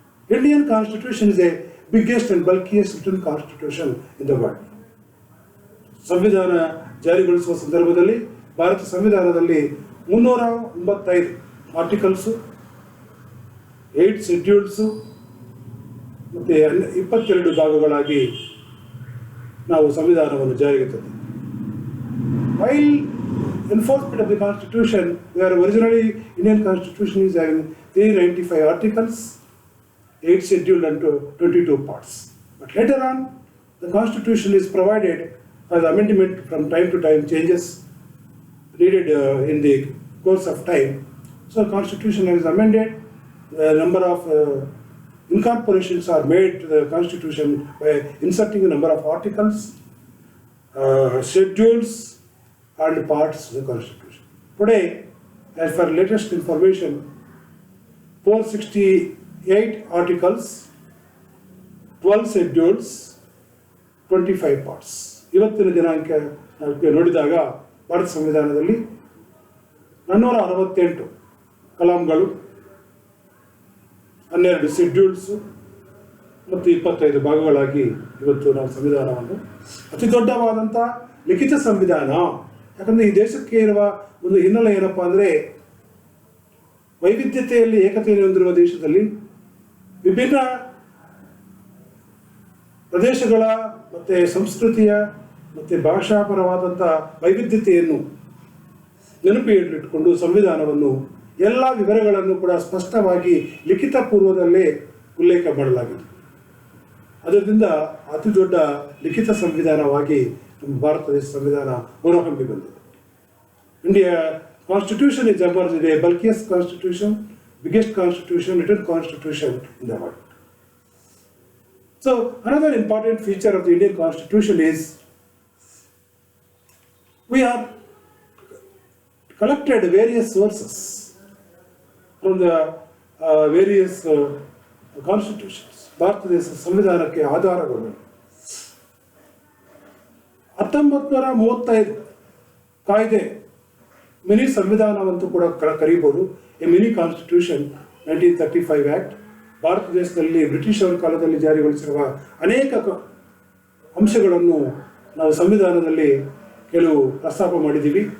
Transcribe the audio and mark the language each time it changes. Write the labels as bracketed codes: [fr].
[en] Indian Constitution is the biggest and bulkiest written constitution in the world. [kn] ಸಂವಿಧಾನ ಜಾರಿಗೊಳಿಸುವ ಸಂದರ್ಭದಲ್ಲಿ ಭಾರತ ಸಂವಿಧಾನದಲ್ಲಿ 395 ಆರ್ಟಿಕಲ್ಸು, 8 ಶೆಡ್ಯೂಲ್ಸು ಮತ್ತು 22 ಭಾಗಗಳಾಗಿ ನಾವು ಸಂವಿಧಾನವನ್ನು ಜಾರಿಗೆ ತಂದಿದ್ದೇವೆ. [en] While enforcement of the Constitution, where originally Indian Constitution is having 395 articles, 8 scheduled and 22 parts. But later on, the Constitution is provided for the amendment from time to time, changes needed in the course of time. So the Constitution is amended, the number of incorporations are made to the Constitution by inserting a number of articles, schedules and parts of the Constitution. Today, as per latest information, 468 articles, 12 schedules, 25 parts. [kn] ಇವತ್ತಿನ ದಿನಾಂಕ ನೋಡಿದಾಗ ಭಾರತ ಸಂವಿಧಾನದಲ್ಲಿ 468 ಕಲಾಂಗಳು, 12 schedules ಮತ್ತು 25 ಭಾಗಗಳಾಗಿ ಇವತ್ತು ನಾವು ಸಂವಿಧಾನವನ್ನು ಅತಿ ದೊಡ್ಡವಾದಂಥ ಲಿಖಿತ ಸಂವಿಧಾನ. ಯಾಕಂದರೆ ಈ ದೇಶಕ್ಕೆ ಇರುವ ಒಂದು ಹಿನ್ನೆಲೆ ಏನಪ್ಪ ಅಂದರೆ, ವೈವಿಧ್ಯತೆಯಲ್ಲಿ ಏಕತೆಯನ್ನು ಹೊಂದಿರುವ ದೇಶದಲ್ಲಿ ವಿಭಿನ್ನ ಪ್ರದೇಶಗಳ ಮತ್ತು ಸಂಸ್ಕೃತಿಯ ಮತ್ತು ಭಾಷಾಪರವಾದಂಥ ವೈವಿಧ್ಯತೆಯನ್ನು ನೆನಪಿನಲ್ಲಿಟ್ಟುಕೊಂಡು ಸಂವಿಧಾನವನ್ನು ಎಲ್ಲ ವಿವರಗಳನ್ನು ಕೂಡ ಸ್ಪಷ್ಟವಾಗಿ ಲಿಖಿತ ಪೂರ್ವದಲ್ಲೇ ಉಲ್ಲೇಖ ಮಾಡಲಾಗಿದೆ. ಅದರಿಂದ ಅತಿ ದೊಡ್ಡ ಲಿಖಿತ ಸಂವಿಧಾನವಾಗಿ ನಮ್ಮ ಭಾರತ ದೇಶ ಸಂವಿಧಾನ ಹೊರಹೊಮ್ಮಿ ಬಂದಿದೆ. [en] India Constitution is emerged a bulkiest constitution, biggest constitution, written constitution in the world. So another important feature of the Indian Constitution is we are collected various sources from the various constitutions. [kn] Bharat ದೇಶ ಸಂವಿಧಾನಕ್ಕೆ ಆಧಾರಗಳು 1935 ಕಾಯ್ದೆ mini ಸಂವಿಧಾನವಂತೂ ಕೂಡ ಕರೀಬೋದು. [en] a mini constitution 1935 act [kn] Bharat ದೇಶದಲ್ಲಿ ಬ್ರಿಟಿಷರ ಕಾಲದಲ್ಲಿ ಜಾರಿಗೊಳಿಸಿರುವ ಅನೇಕ ಅಂಶಗಳನ್ನು ನಾವು ಸಂವಿಧಾನದಲ್ಲಿ ಕೆಲವು ಪ್ರಸ್ತಾಪ ಮಾಡಿದ್ದೀವಿ.